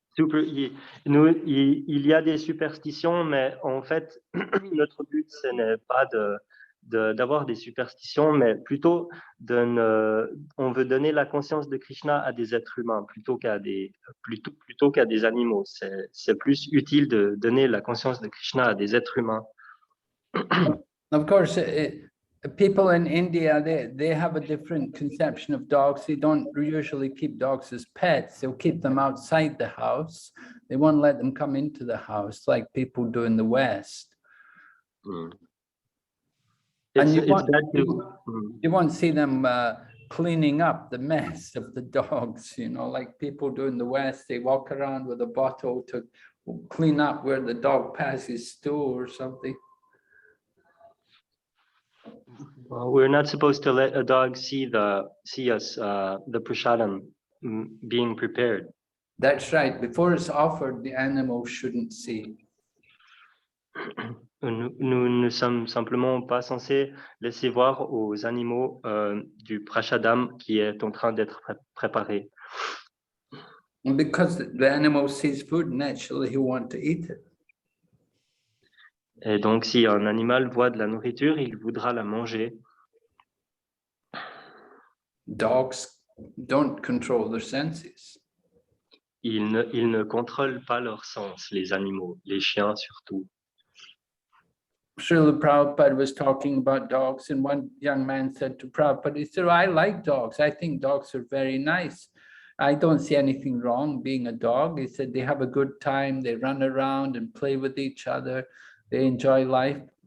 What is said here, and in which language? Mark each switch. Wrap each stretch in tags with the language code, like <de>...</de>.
<fr>Il y a des superstitions, mais en fait, notre but, ce n'est pas d'avoir des superstitions, mais plutôt on veut donner la conscience de Krishna à des êtres humains plutôt qu'à des animaux. C'est plus utile de donner la conscience de Krishna à des êtres humains.</fr> <en>Of course, people in India, they have a different conception of dogs. They don't usually keep dogs as pets. They'll keep them outside the house. They won't let them come into the house like people do in the West. And you won't see them cleaning up the mess of the dogs, you know, like people do in the West. They walk around with a bottle to clean up where the dog passes stool or something. Well, we're not supposed to let a dog see us, the prasadam being prepared. That's right. Before it's offered, the animal shouldn't see.</en> <fr>Nous ne sommes simplement pas censés laisser voir aux animaux du prasadam qui est en train d'être préparé.</fr> <en>Because the animal sees food, naturally he wants to eat it.</en> <fr>Et donc, si un animal voit de la nourriture, il voudra la manger.</fr> <en>Dogs don't control their senses.</en> <fr>ils ne contrôlent pas leur sens, les animaux, les chiens surtout.</fr> <en>Srila Prabhupada was talking about dogs, and one young man said to Prabhupada, he said, "Oh, I like dogs. I think dogs are very nice. I don't see anything wrong being a dog." He said, "They have a good time. They run around and play with each other. They enjoy life."</en>